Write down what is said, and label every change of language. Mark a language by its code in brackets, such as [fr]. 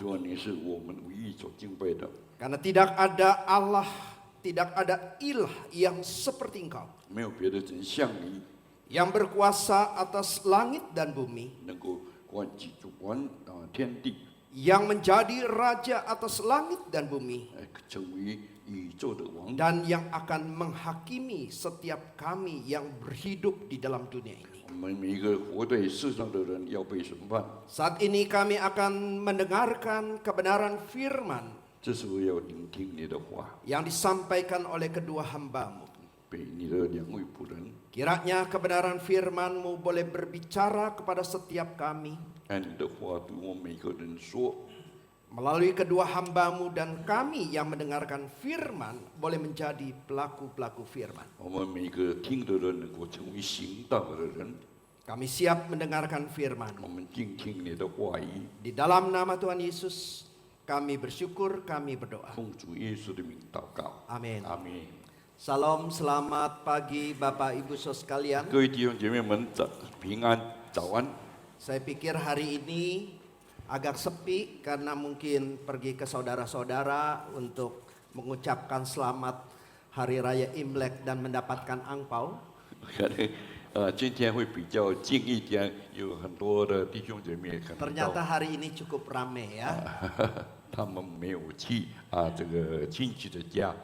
[zh] 主啊，你是我们唯一所敬拜的， [id] Karena tidak ada Allah, tidak ada ilah yang seperti Engkau, [zh] 没有别的人像你， [id] yang berkuasa atas langit dan bumi, [zh] 能够主管天地， [id] yang menjadi raja atas langit dan bumi, [zh] 成为宇宙的王， [id] dan yang akan menghakimi setiap kami yang berhidup di dalam dunia ini. [zh] 我们每一个活在世上的人要被审判。 [id] Saat ini kami akan mendengarkan kebenaran firman [zh] 这时候要聆听你的话， [id] yang disampaikan oleh kedua hamba-Mu. [zh] 被你的两位仆人， [id] Kiranya kebenaran firman-Mu boleh berbicara kepada setiap kami [zh] 按你的话对我们每个人说， [id] melalui kedua hamba-Mu, dan kami yang mendengarkan firman boleh menjadi pelaku-pelaku firman. [zh] 我们每个听的人能够成为行道的人。 [id] Kami siap mendengarkan [zh] 我 [id] firman-Mu. [zh] 们静听你的话语， [id] Di dalam nama Tuhan Yesus kami bersyukur, kami berdoa. [zh] 奉主耶稣的名祷告， [id] Amin. [zh] 阿门。 [id] Salam, selamat pagi Bapak Ibu Saudara sekalian. [zh] 各位弟兄姐妹们，平安，早安。 [id] Saya pikir hari ini agak sepi karena mungkin pergi ke saudara-saudara untuk mengucapkan selamat Hari Raya Imlek dan mendapatkan angpau. [zh] 可能今天会比较静一点，有很多的弟兄姐妹可能 [id] Ternyata hari ini cukup ramai ya. [zh] 他们没有去这个亲戚的家